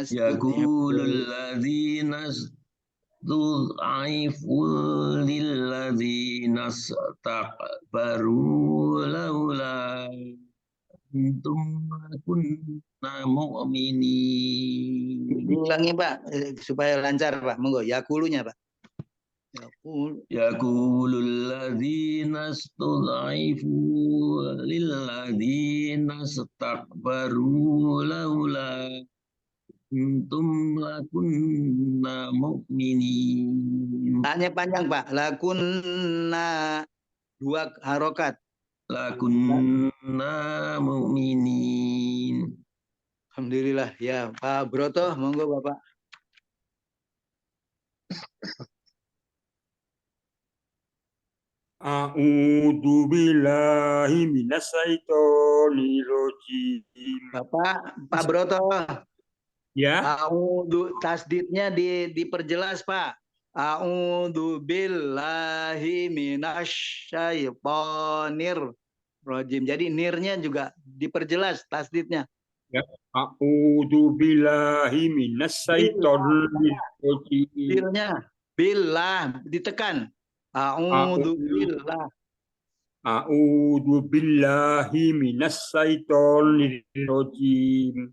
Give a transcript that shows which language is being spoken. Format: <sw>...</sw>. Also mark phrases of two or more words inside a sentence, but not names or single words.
<ar>يقول الذين استضعفوا للذين استكبروا لولا أنتم لكنا مؤمنين.</ar> <id>Diulangi, Pak, supaya lancar, Pak. Monggo, yaqulunya, Pak.</id> <ar>Yaqul. يقول الذين استضعفوا للذين استكبروا لولا كنتم لكنا مؤمنين.</ar> <id>Hanya panjang, Pak. Lakunna 2 harokat.</id> <ar>لكنا مؤمنين. Alhamdulillah.</ar> <id>Ya, Pak Broto, monggo, Bapak.</id> <ar>أعوذ بالله من الشيطان الرجيم.</ar> <id>Pak Broto. Ya. A'udzu tasdidnya diperjelas, Pak.</id> <ar>أعوذ بالله من الشيطان الرجيم.</ar> <id>Jadi nirnya juga diperjelas tasdidnya. Ya.</id> <ar>أعوذ بالله من الشيطان الرجيم.</ar> <id>Bilnya billah ditekan.</id> <ar>أعوذ بالله. أعوذ بالله من الشيطان الرجيم.</ar>